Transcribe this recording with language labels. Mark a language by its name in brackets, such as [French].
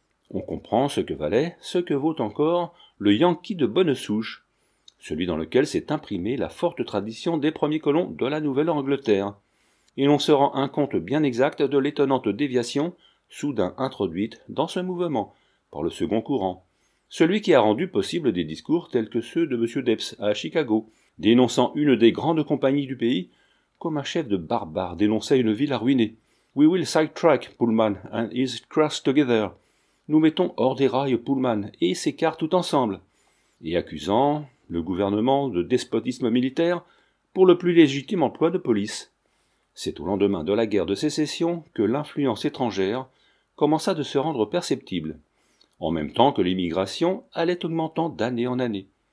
[French] On comprend ce que valait, ce que vaut encore, le Yankee de bonne souche, celui dans lequel s'est imprimée la forte tradition des premiers colons de la Nouvelle-Angleterre, et l'on se rend un compte bien exact de l'étonnante déviation soudain introduite dans ce mouvement, par le second courant, celui qui a rendu possible des discours tels que ceux de M. Debs à Chicago, dénonçant une des grandes compagnies du pays comme un chef de barbare dénonçait une ville arruinée. [English] « We will sidetrack Pullman and his cars together. [French] Nous mettons hors des rails Pullman et ses cars tout ensemble. » Et accusant le gouvernement de despotisme militaire pour le plus légitime emploi de police. C'est au lendemain de la guerre de sécession que l'influence étrangère commença de se rendre perceptible, en même temps que l'immigration allait augmentant d'année en année.